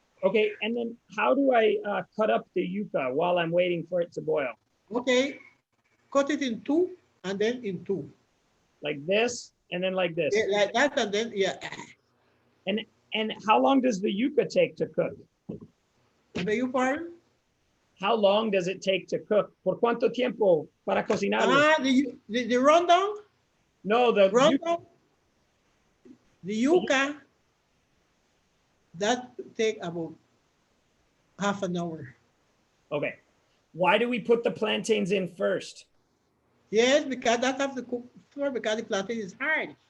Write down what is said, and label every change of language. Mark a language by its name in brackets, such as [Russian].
[English] Okay, and then how do I cut up the yuca while I'm waiting for it to boil? Okay, cut it in two and then in two. Like this and then like this. Yeah, like that and then yeah. And how long does the yuca take to cook? Beg your pardon? How long does it take to cook? [Spanish] ¿Por cuánto tiempo para cocinar? [English] The Rondón? No, the Rondón. The yuca, that take about half an hour. Okay. Why do we put the plantains in first? Yes, because that have to cook first because the plantain is hard.